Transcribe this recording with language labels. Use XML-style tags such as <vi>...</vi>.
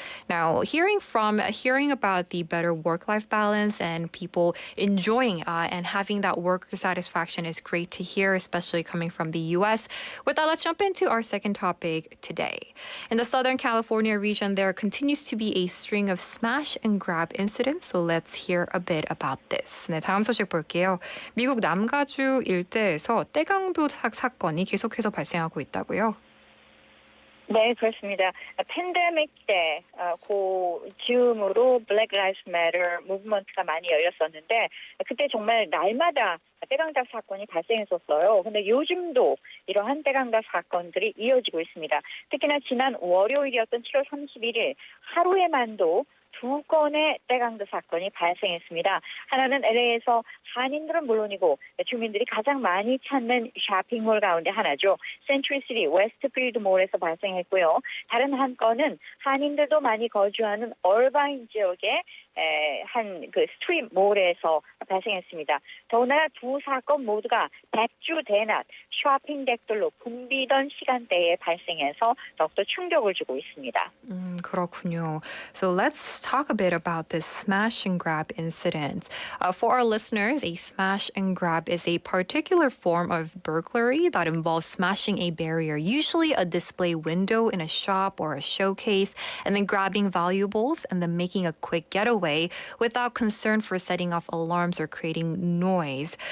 <en>Now, hearing about the better work-life balance and people enjoying and having that worker satisfaction is great to hear, especially coming from the U.S. With that, let's jump into our second topic today. In the Southern California region, there continues to be a string of smash and grab incidents, so let's hear a bit about this.</en> <ko>네, 다음 소식 볼게요. 미국 남가주 일대에서 떼강도 사건이 계속해서 발생하고 있다고요? 네, 그렇습니다. 팬데믹 때 즈음으로 Black Lives Matter 무브먼트가 많이 열렸었는데 그때 정말 날마다 떼강닭 사건이 발생했었어요. 근데 요즘도 이러한 떼강닭 사건들이 이어지고 있습니다. 특히나 지난 월요일이었던 7월 31일 하루에만도 2건의 떼강도 사건이 발생했습니다. 하나는 LA에서 한인들은 물론이고 주민들이 가장 많이 찾는 쇼핑몰 가운데 하나죠. 센츄리시티 웨스트필드 몰에서 발생했고요. 다른 한 건은 한인들도 많이 거주하는 얼바인 지역의 한 그 스트림 몰에서 발생했습니다. 더구나 두 사건 모두가 백주 대낮 쇼핑객들로 붐비던 시간대에 발생해서 더욱더 충격을 주고 있습니다. 그렇군요.</ko> <en>So let's talk a bit about this smash and grab incident. For our listeners, a smash and grab is a particular form of burglary that involves smashing a barrier, usually a display window in a shop or a showcase, and then grabbing valuables and then making a quick getaway without concern for setting off alarms or creating noise.</en>